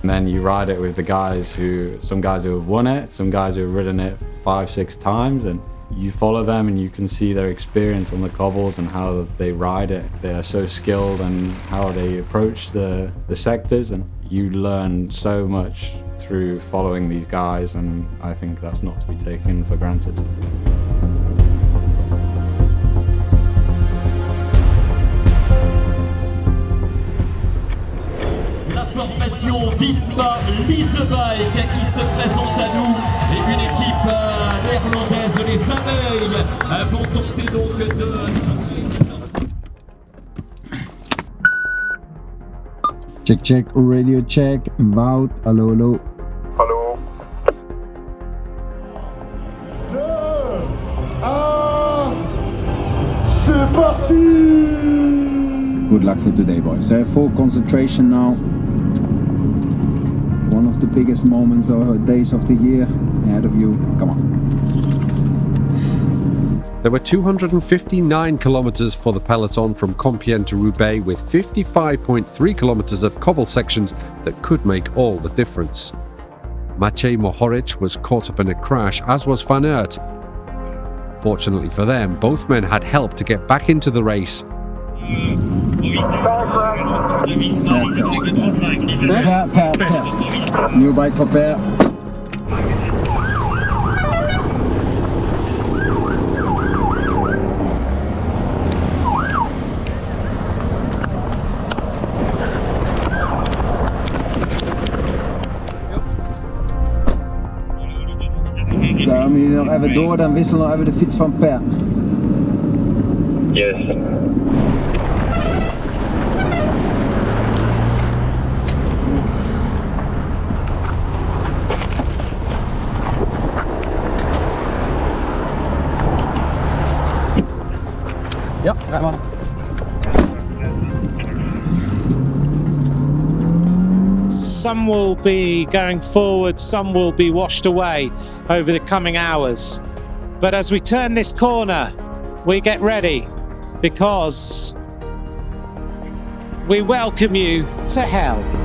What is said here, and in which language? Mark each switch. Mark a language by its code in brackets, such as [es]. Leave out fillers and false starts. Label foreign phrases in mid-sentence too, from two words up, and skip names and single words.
[en] And then you ride it with the guys some guys who have won it, some guys who have ridden it 5-6 times, and you follow them and you can see their experience on the cobbles and how they ride it. They are so skilled and how they approach the sectors, and you learn so much through following these guys, and I think that's not to be taken for granted. [fr] La formation Visma Lease qui se présente à nous et une équipe néerlandaise, les Aveugles, vont tenter donc de... [en] Check, radio check, Wout, hallo. [nl] Hallo. [fr] C'est parti! [en] Good luck for today, boys. Full concentration now. One of the biggest moments or days of the year ahead of you. Come on. There were 259 kilometres for the peloton from Compiègne to Roubaix, with 55.3 kilometres of cobble sections that could make all the difference. Maciej Mohoric was caught up in a crash, as was Van Aert. Fortunately for them, both men had help to get back into the race. Per. New bike for Per. [nl] Gaan we hier nog even door, dan wisselen we nog even de fiets van Per. [en] Yes. [nl] Ja, rijd maar. [en] Some will be going forward, some will be washed away over the coming hours. But as we turn this corner, we get ready, because we welcome you to hell.